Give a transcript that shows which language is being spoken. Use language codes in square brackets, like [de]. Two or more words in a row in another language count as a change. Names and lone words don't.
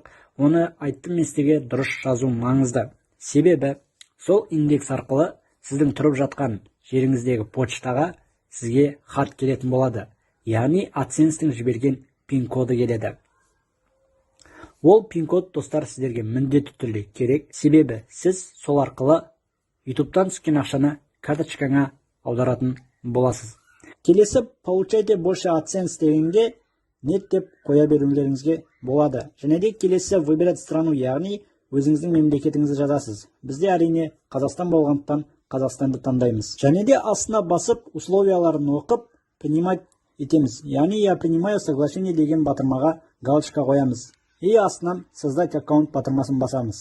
[kk] Оны айттым мен сізге дұрыс жазу маңызды. Себебі сол индекс арқылы сіздің тұрып жатқан жеріңіздегі почтаға сізге хат келетін болады. Яғни AdSense-тің жіберген пин-коды келеді. Ол пин-код достар сіздерге міндетті түрде керек. Себебі сіз сол арқылы YouTube-тан түскен ақшаны карточкаңа аударатын боласыз. Келесі [ru] получайте больше [kk] AdSense дегенге нет деп қоя берулеріңізге болады. Және де келесі [ru] выбирать страну, [kk] яғни өзіңіздің мемлекетіңізді жазасыз. Бізде әрине Қазақстан болғандықтан Қазақстанды таңдаймыз. Және де астына басып условияларын оқып принимать етеміз. Яғни [ru] я принимаю соглашение [kk] деген батырмаға галочка қоямыз. И астынан [ru] создать аккаунт [kk] батырмасын басамыз.